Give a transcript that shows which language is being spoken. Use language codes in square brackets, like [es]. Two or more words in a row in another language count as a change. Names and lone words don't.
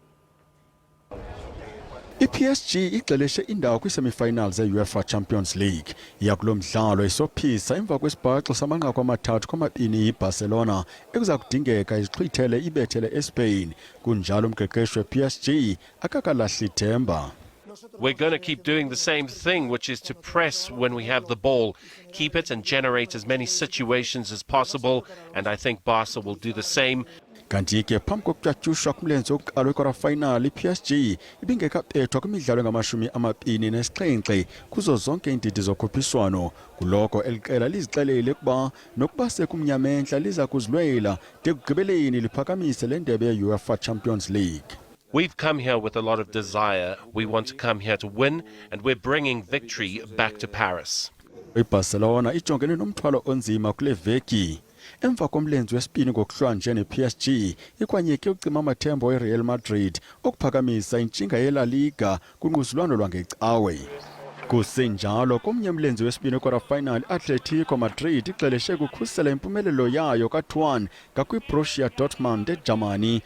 [xh] iPSG ixeleshe indawo kwi-semi-finals e-UEFA Champions League. Yakulo mdlalo isophisa emva kwesibhaxo samanqaku amathathu kwamabini iBarcelona ekuza kudingeka izixhwithele ibethele eSpain. Kunjalo umqeqeshi wePSG akakalahli ithemba. [en] We're going to keep doing the same thing, which is to press when we have the ball, keep it and generate as many situations as possible, and I think Barca will do the same. [xh] Kanti ke phambi kokutyatyushwa kumlenze wokuqala we-quarter-final iPSG ibingekabethwa kwimidlalo engamashumi amabini nesixhenxe kuzo zonke iindidi zokhuphiswano. Kuloko eliqela lizixelele nokuba sekumnyamentla liza kuzilwela de kugqibeleni liphakamise le ndebe ye-UEFA Champions League. [en] We've come here with a lot of desire. We want to come here to win, and we're bringing victory back to Paris. [xh] iBarcelona ijongene nomthwalo onzima kule veki. Emva komlenze wesibini ngokuhlwa nje nePSG ikwanyeke ucima amathembo eReal Madrid okuphakamisa intshinga yeLa Liga kunquzulwano lwangecawe. Kusenjalo komnye umlenze wesibini quarter-final Atletico Madrid ixeleshe kukhusela impumelelo yayo ka-2-1 kakwi-Borussia Dortmund eJamani.